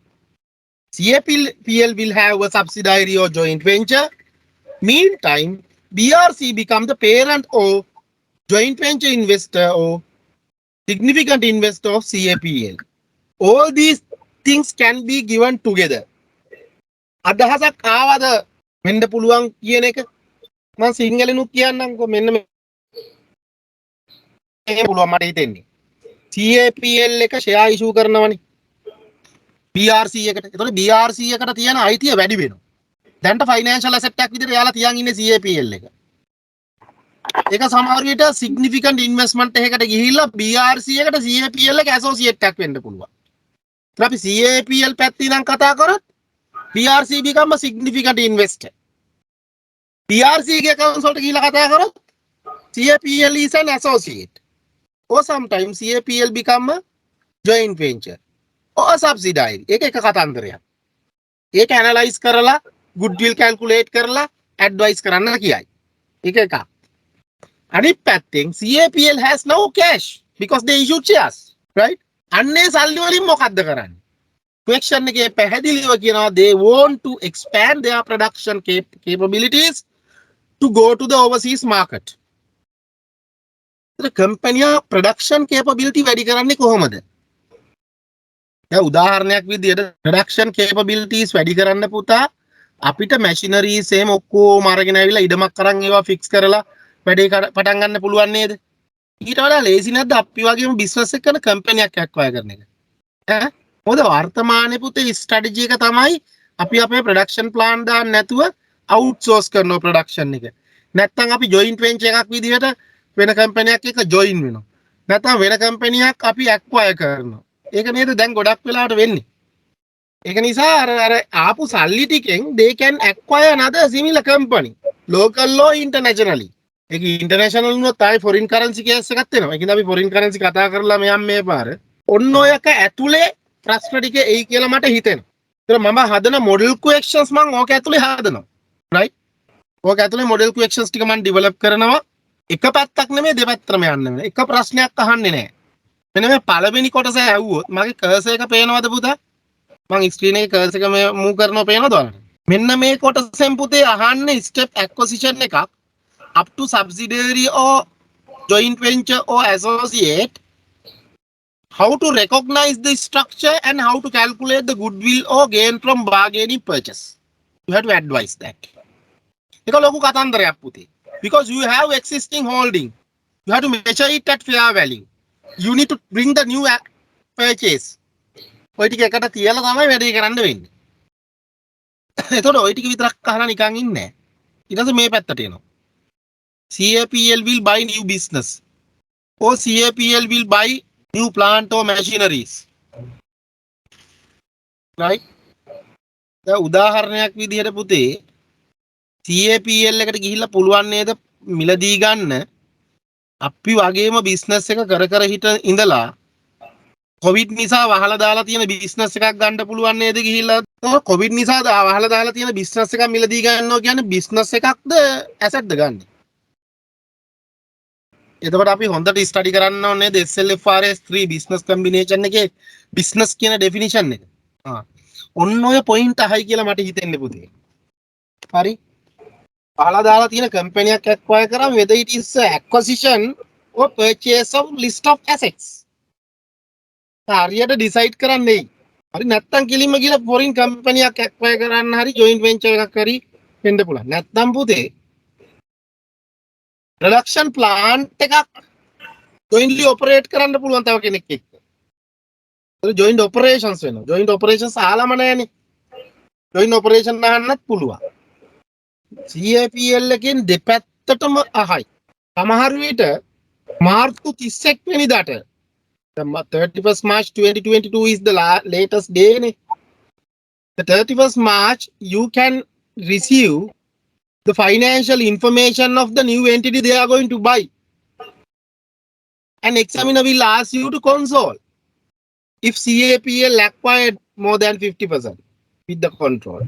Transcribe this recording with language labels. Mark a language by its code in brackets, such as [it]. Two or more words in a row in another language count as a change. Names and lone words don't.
[en] CAPL will have a subsidiary or joint venture. Meantime, BRC become the parent or joint venture investor or significant investor of CAPL. All these things can be given together. [si] අදහසක් ආවද වෙන්න පුළුවන් කියන එක මම සිංහලෙනුත් කියන්නම්කෝ මෙන්න මේක පුළුවන් මට හිතෙන්නේ CAPL එක [en] share issue [si] කරනවනේ BRC එකට. එතකොට BRC එකට තියෙන අයිතිය වැඩි වෙනවා. දැන්ට [en] financial asset [si] එකක් විදිහට එයාලා තියන් ඉන්නේ CAPL එක. ඒක සමහර විට [en] significant investment [si] එකකට ගිහිල්ලා BRC එකට CAPL එක ඇසෝසියේට් එකක් වෙන්න පුළුවන්. ඒත් අපි CAPL පැත්තේ ඉඳන් කතා කරොත් BRC [en] become a significant investor. [si] BRC ගේ accounts වලට ගිහිල්ලා කතා කරොත් [en] CAPL is an associate. Or sometimes CAPL become a joint venture or subsidiary. [si] ඒක එක කතන්දරයක්. ඒක ඇනලයිස් කරලා [en] goodwill calculate [si] කරලා advice කරන්න කියයි. ඒක එකක්. [en] අනිත් පැත්තෙන් CAPL has no cash because they issued shares, right? [si] අන්නේ සල්ලි වලින් මොකද්ද කරන්නේ? [en] Question [si] එකේ පැහැදිලිව කියනවා [en] they want to expand their production capabilities to go to the overseas market. The company production capability [si] වැඩි කරන්නේ කොහොමද? දැන් උදාහරණයක් විදිහට [en] production capabilities [si] වැඩි කරන්න පුතා අපිට machineries එහෙම ඔක්කොම අරගෙන ආවිලා ඉඩමක් අරන් ඒවා fix කරලා වැඩේ පටන් ගන්න පුළුවන් නේද? ඊට වඩා ලේසි නැද්ද අපි වගේම business එක කරන company එකක් acquire කරන එක? ඈ මොකද වර්තමානයේ පුතේ strategy එක තමයි අපි අපේ [en] production plan [si] දාන්න නැතුව outsource කරනවා production එක. නැත්නම් අපි [en] joint venture [si] එකක් විදිහට වෙන company එකක් එක්ක join වෙනවා. නැත්නම් වෙන company එකක් අපි acquire කරනවා. ඒක නේද දැන් ගොඩක් වෙලාවට වෙන්නේ. ඒක නිසා අර ආපු සල්ලි ටිකෙන් [en] they can acquire another similar company local or internationally. [si] ඒක international වුණොත් ආයි [en] foreign currency case [si] එකක් එනවා. ඒකින්ද අපි [en] foreign currency [si] කතා කරලා මෙයන් මේ පාර ඔන්න ඔයක ඇතුලේ ප්‍රශ්න ටික එයි කියලා මට හිතෙනවා. ඒතර මම හදන [en] model questions [si] මම ඕක ඇතුලේ හදනවා. රයිට්? ඕක ඇතුලේ [en] model questions [si] ටික මම ඩෙවලොප් කරනවා. එක පැත්තක් නෙමෙයි දෙපැත්තටම යන්න වෙනවා. එක ප්‍රශ්නයක් අහන්නේ නැහැ. මෙන්න මේ පළවෙනි කොටස ඇහුවොත් මගේ කර්සර් එක පේනවද පුතා? මම ස්ක්‍රීන් එකේ කර්සර් එක මූව් කරනවා පේනවද ඔයාලට? මෙන්න මේ කොටසෙන් පුතේ අහන්නේ [en] step acquisition එකක් up to subsidiary or joint venture or associate, how to recognize the structure and how to calculate the goodwill or gain from bargaining purchase. You have to advise that. [si] ඒක ලොකු කතන්දරයක් පුතේ. [en] Because you have existing holding. You have to measure it at fair value. You need to bring the new purchase. [si] ඔය ටික එකට තියලා තමයි වැඩේ කරන්න වෙන්නේ. එතකොට ඔය ටික විතරක් අහලා නිකන් ඉන්නේ නැහැ. ඊට පස්සේ මේ පැත්තට එනවා. [en] CAPL will buy new business. Or CAPL will buy new plant or machineries. Right? [si] දැන් උදාහරණයක් විදිහට පුතේ CAPL එකට ගිහිල්ලා පුළුවන් නේද මිලදී ගන්න අපි වගේම බිස්නස් එක කර හිට ඉඳලා කොවිඩ් නිසා වහලා දාලා තියෙන බිස්නස් එකක් ගන්න පුළුවන් නේද ගිහිල්ලා කොවිඩ් නිසා වහලා දාලා තියෙන බිස්නස් එකක් මිලදී ගන්නවා කියන්නේ බිස්නස් එකක්ද ඇසට්ද ගන්න. එතකොට අපි හොඳට ස්ටඩි කරන්න ඕනේ නේද SLFRS 3 [en] business combination [si] එකේ බිස්නස් කියන ඩෙෆිනිෂන් එක. ඔන්න ඔය පොයින්ට් අහයි කියලා මට හිතෙන්නේ පුතේ. හරි? පහලා දාලා තියෙන [en] company acquire කරාම whether it is acquisition or purchase of list of assets. [si] හරියට ඩිසයිඩ් කරන්නේ. හරි නැත්තම් කිලිම කියලා [en] foreign company acquire [si] කරන්න හරි [en] joint venture [si] එකක් හරි වෙන්න පුළුවන්. නැත්තම් පුතේ [en] production plant [si] එකක් [en] jointly operate [si] කරන්න පුළුවන් තව කෙනෙක් එක්ක. ඒක [en] joint operations [si] වෙනවා. [en] joint operations [si] ආලම නැහැනේ. [en] joint operation [si] අහන්නත් පුළුවන්. CAPL එකෙන් දෙපැත්තටම අහයි. සමහර විට මාර්තු 31 වෙනිදාට [en] 31st March 2022 is the latest day. The 31st March you can receive the financial information of the new entity they are going to buy. An examiner will ask you to console if CAPL acquired more than 50% with the control.